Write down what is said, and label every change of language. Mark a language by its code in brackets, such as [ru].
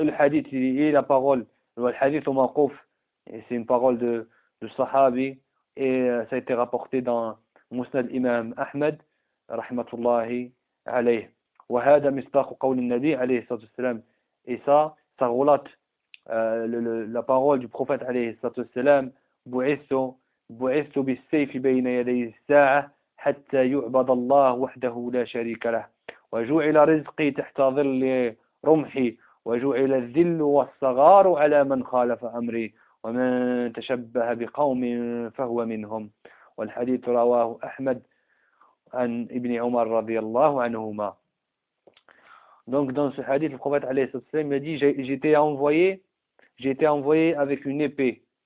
[fr] Et le hadith, il est la parole. Le hadith au Maqouf, c'est une parole de Sahabi. Et ça a été rapporté dans Musnad Imam Ahmed, rahmatullahi alayhi. [ar] Wa hada mistaqu qawli an-nabi alayhi sallatu wassalam. [fr] Et ça relate la parole du prophète alayhi sallatu wassalam. [ar] بعثت بالسيف بين يدي الساعة حتى يعبد الله وحده لا شريك له وجعل رزقي تحت ظل رمحي وجعل الذل والصغار على من خالف أمري ومن تشبه بقوم فهو منهم والحديث رواه أحمد عن ابن عمر رضي الله عنهما. [fr] Donc dans ce hadith, le prophète [ar] عليه الصلاة والسلام [fr] a dit j'étais envoyé avec une épée.